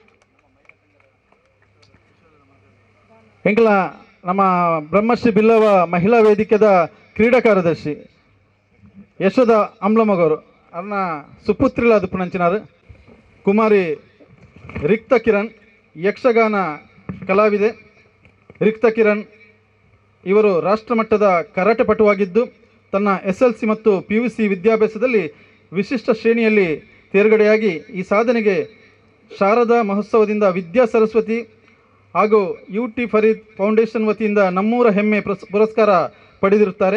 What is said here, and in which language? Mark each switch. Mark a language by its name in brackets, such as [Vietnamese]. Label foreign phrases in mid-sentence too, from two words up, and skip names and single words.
[Tulu] ಎಂಕಲ ನಮ್ಮ ಬ್ರಹ್ಮಶ್ರೀ ಬಿಲ್ಲವ ಮಹಿಳಾ ವೇದಿಕೆದ ಕ್ರೀಡಾ ಕಾರ್ಯದರ್ಶಿ ಯಶೋಧ ಅಮ್ಲಮಗವರು ಅನ್ನ ಸುಪುತ್ರಿಲಾದ ಪುಣಂಚಿನಾರು ಕುಮಾರಿ ರಿಕ್ತ ಕಿರಣ್ ಯಕ್ಷಗಾನ ಕಲಾವಿದೆ. [Kannada] ರಿಕ್ತ ಕಿರಣ್ ಇವರು ರಾಷ್ಟ್ರಮಟ್ಟದ ಕರಾಟೆ ಪಟುವಾಗಿದ್ದು ತನ್ನ SLC ಮತ್ತು PUC ವಿದ್ಯಾಭ್ಯಾಸದಲ್ಲಿ ವಿಶಿಷ್ಟ ಶ್ರೇಣಿಯಲ್ಲಿ ತೇರ್ಗಡೆಯಾಗಿ ಈ ಸಾಧನೆಗೆ ಶಾರದಾ ಮಹೋತ್ಸವದಿಂದ ವಿದ್ಯಾ ಸರಸ್ವತಿ ಹಾಗೂ UT ಫರೀದ್ ಫೌಂಡೇಶನ್ ವತಿಯಿಂದ ನಮ್ಮೂರ ಹೆಮ್ಮೆ ಪುರಸ್ಕಾರ ಪಡೆದಿರುತ್ತಾರೆ.